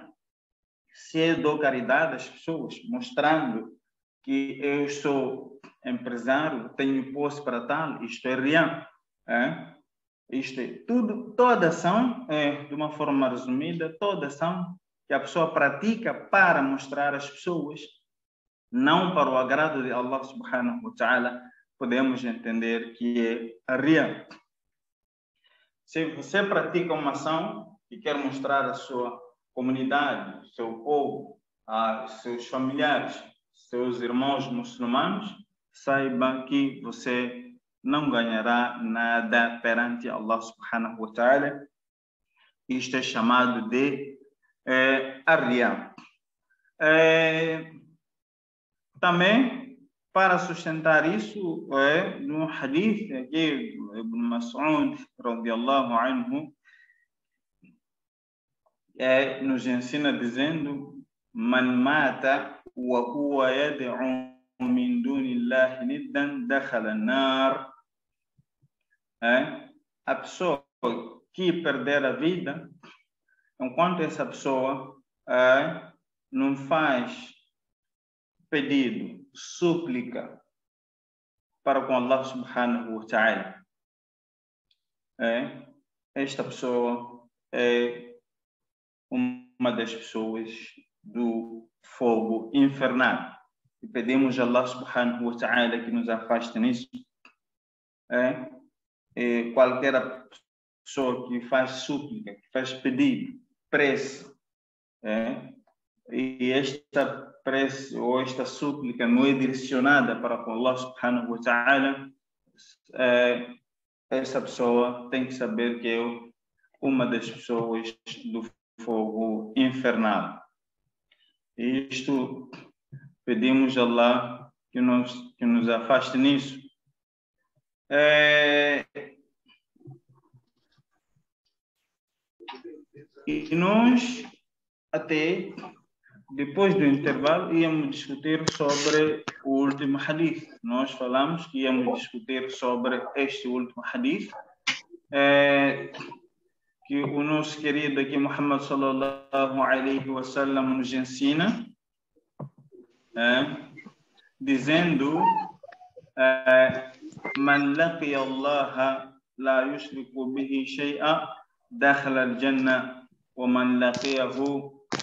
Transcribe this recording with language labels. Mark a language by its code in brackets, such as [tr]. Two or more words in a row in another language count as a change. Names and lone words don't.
[pt] Se eu dou caridade às pessoas, mostrando que eu sou empresário, tenho posse para tal, isto é riya. Isto é tudo, toda ação, de uma forma resumida, toda ação que a pessoa pratica para mostrar às pessoas, não para o agrado de Allah [ar] سبحانه وتعالى, [pt] podemos entender que é riya. Se você pratica uma ação e quer mostrar à sua comunidade, seu povo, a seus familiares, seus irmãos muçulmanos, saiba que você não ganhará nada perante Allah [ar] سبحانه وتعالى. [pt] Isto é chamado de riya. Também, para sustentar isso, no hadith aqui, Ibn Mas'ud [ar] رضي الله عنه [pt] nos ensina dizendo: [ar] من مات وهو يدعو من دون الله ندا دخل النار. [pt] A pessoa que perder a vida, enquanto essa pessoa não faz pedido, súplica para com Allah [ar] سبحانه وتعالى, [pt] esta pessoa é uma das pessoas do fogo infernal. E pedimos a Allah [ar] سبحانه وتعالى [pt] que nos afaste nisso. Qualquer pessoa que faz súplica, que faz pedido, prece, e esta prece ou esta súplica não é direcionada para com Allah [ar] سبحانه وتعالى, [pt] essa pessoa tem que saber que é uma das pessoas do fogo infernal. E isto pedimos a Allah que nos afaste nisso. E nós, até depois do intervalo, íamos discutir sobre o último hadith. Nós falamos que íamos discutir sobre este último hadith, que o nosso querido aqui, [ar] محمد صلى الله عليه وسلم, [pt] nos ensina, dizendo: [ar] من لقي الله لا يشرك به شيئا دخل الجنة ومن لقيه.